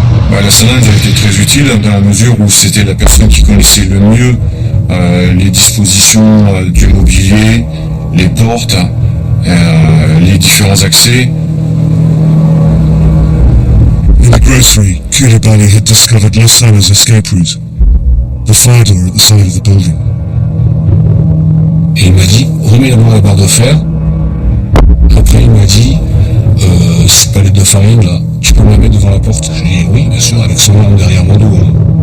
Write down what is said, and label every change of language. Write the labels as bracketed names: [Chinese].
[French] La sonnette a été très utile dans la mesure où c'était la personne qui connaissait le mieux les dispositions du mobilier, les portes, les différents accès. [English] In the grocery, Koulibaly had discovered Lasana's escape route, the fire door at the side of the building. [French] Et il m'a dit, remets d'abord la barre de fer. Après, il m'a dit, cette palette de farine là, tu peux me la mettre devant la porte? J'ai dit, oui, bien sûr, avec son arme derrière mon dos. Hein.